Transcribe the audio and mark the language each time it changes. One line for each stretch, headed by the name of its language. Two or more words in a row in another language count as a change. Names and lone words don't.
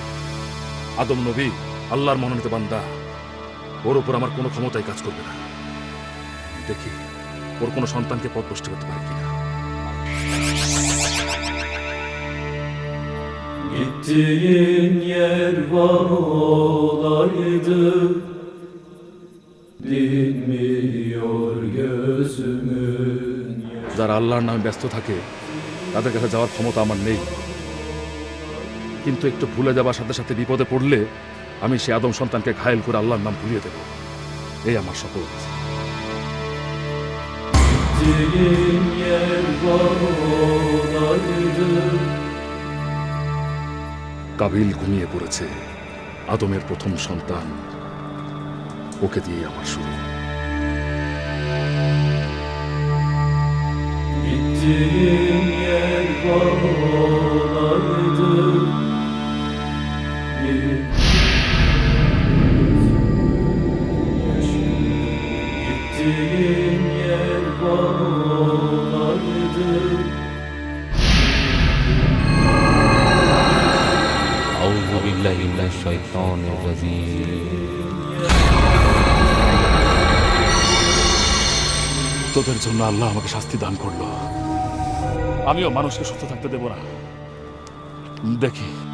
Bangla: আদম নবী আল্লাহর মনোনীত বান্দা, ওর উপর আমার কোনো ক্ষমতাই কাজ করবে না। দেখি ওর কোনো সন্তানকে পথভ্রষ্ট করতে পারে কিনা।
Turkish: Gittiğin yer var olaydı, dinmiyor gözümün yaşı.
Bangla: যারা আল্লাহর নামে ব্যস্ত থাকে তাদের কাছে যাওয়ার ক্ষমতা আমার নেই, কিন্তু একটু ভুলে যাবার সাথে সাথে বিপদে পড়লে আমি সে আদম সন্তানকে ঘায়েল করে আল্লাহর নাম ভুলিয়ে দেব, এই আমার শপথ।
Turkish: Gittiğin yer var olaydı.
Bangla: কাবিল ঘুমিয়ে পড়েছে, আদমের প্রথম সন্তান, ওকে দিয়ে আমার শুরু।
Turkish: Gittiğin yer var olaydı, gittiğin yer var olaydı.
Arabic: أعوذ بالله من الشيطان الرجيم.
Bangla: তোদের জন্য আল্লাহ আমাকে শাস্তি দান করলো, আমিও মানুষকে সুস্থ থাকতে দেব না। দেখি